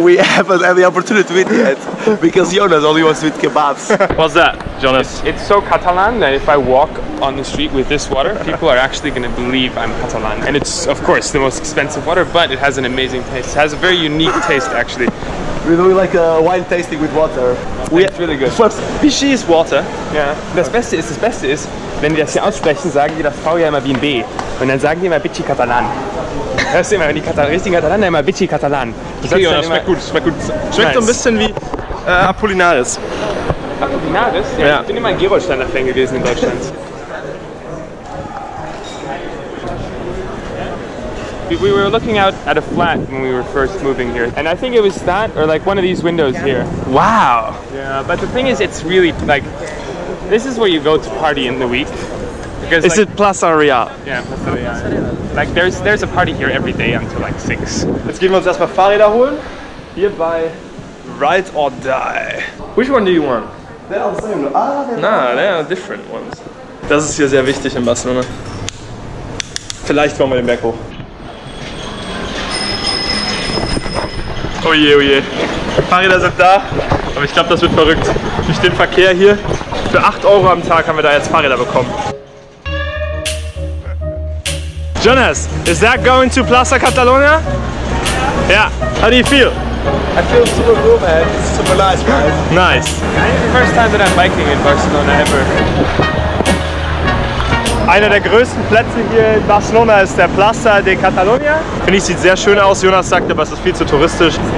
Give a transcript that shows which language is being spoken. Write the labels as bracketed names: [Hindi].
[English] We haven't had the opportunity to eat yet, because Jonas only wants to eat kebabs. What's that, Jonas? It's so Catalan that if I walk on the street with this water, people are actually going to believe I'm Catalan. And it's, of course, the most expensive water, but it has an amazing taste. It has a very unique taste, actually. We're doing like a wine tasting with water. It's really good. Vichy is water. [German] Ja. Das Beste ist, wenn die das hier aussprechen, sagen die das V ja immer wie ein B. Und dann sagen die immer Bici Catalan. Hörst du immer, wenn die richtigen Katalaner immer Bici Catalan. Das schmeckt gut, schmeckt gut. Schmeckt so ein bisschen wie Apollinaris. Apollinaris? Ja. Ich bin immer ein Gerolsteiner Fan gewesen in Deutschland. [English] We were looking out at a flat when we were first moving here, and I think it was that or like one of these windows here. Wow. Yeah, but the thing is, it's really like this is where you go to party in the week. Because Is it Plaza Real? Yeah, Plaza Real. Like there's a party here every day until like 6. [German] Jetzt gehen wir uns erstmal Fahrräder holen. Hier bei [English] Ride or Die. Which one do you want? They're all the same. Nah, they are different ones. [German] Das ist hier sehr wichtig in Barcelona. Vielleicht wollen wir den Berg hoch. Oh je, oh je. Fahrräder sind da, aber ich glaube, das wird verrückt. Durch den Verkehr hier, für 8 € am Tag haben wir da jetzt Fahrräder bekommen. [English] Jonas, is that going to Plaza Catalunya? Yeah. How do you feel? I feel super cool, man. It's super nice, man. Nice. It's the first time that I'm biking in Barcelona ever. [German] Einer der größten Plätze hier in Barcelona ist der Plaza de Catalunya. Finde ich, sieht sehr schön aus. Jonas sagt aber, es ist viel zu touristisch.